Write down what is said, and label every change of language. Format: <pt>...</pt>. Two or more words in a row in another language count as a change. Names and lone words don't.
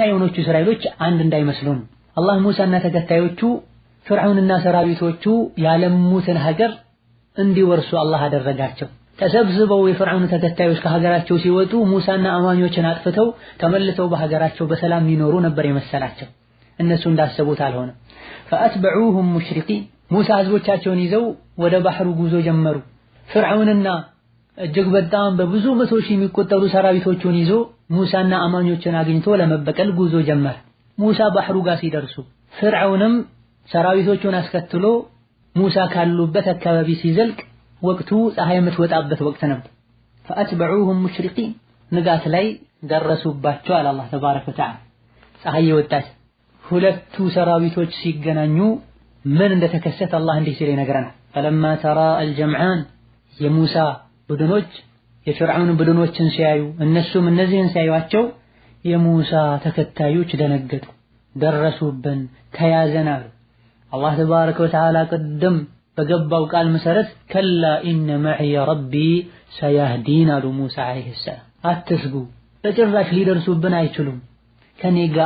<am>የሆኖቹ እስራኤሎች አንድ እንዳይመስሉን አላህ ሙሳና ተከታዮቹ ፍርዓውንና ሰራዊቶቹ ያለሙትን ሀገር እንዲወርሱ አላህ አደረጋቸው። ተሰብስበው የፍርዓውን ተከታዮች ከሀገራቸው ሲወጡ ሙሳና አማኞችን አጥፍተው ተመልሰው በሀገራቸው በሰላም ይኖሩ ነበር የመሰላቸው። እነሱ እንዳሰቡት አልሆነም።</am> <ar>فأتبعوهم مشرقين</ar> <am>ሙሳ ህዝቦቻቸውን ይዘው ወደ ባህሩ ጉዞ ጀመሩ። ፍርዓውንና እጅግ በጣም በብዙ መቶ ሺህ የሚቆጠሩ ሰራዊቶቹን ይዞ ሙሳና አማኞችን አግኝቶ ለመበቀል ጉዞ ጀመረ። ሙሳ ባህሩ ጋር ሲደርሱ ፍርዓውንም ሰራዊቶቹን አስከትሎ ሙሳ ካሉበት አካባቢ ሲዘልቅ ወቅቱ ፀሐይ የምትወጣበት ወቅት ነበር።</am> <ar>فأتبعوهم مشرقين</ar> <am>ንጋት ላይ ደረሱባቸው አለ አላህ</am> <ar>تبارك وتعالى።</ar> <am>ፀሐይ የወጣች ሁለቱ ሰራዊቶች ሲገናኙ ምን እንደተከሰተ አላህ እንዲህ ሲል ይነግረናል።</am> <ar>فلما ترى الجمعان</ar> <am>የሙሳ ቡድኖች የፍርዓውን ቡድኖችን ሲያዩ እነሱም እነዚህን ሲያዩአቸው የሙሳ ተከታዮች ደነገጡ። ደረሱብን ተያዘናል። አላህ</am> <ar>تبارك وتعالى</ar> <am>ቀደም በገባው ቃል መሰረት</am> <ar>كلا إن معي ربي سيهدين</ar> <am>አሉ ሙሳ</am> <ar>عليه السلام።</ar> <am>አትስጉ በጭራሽ ሊደርሱብን አይችሉም፣ ከኔ ጋር</am>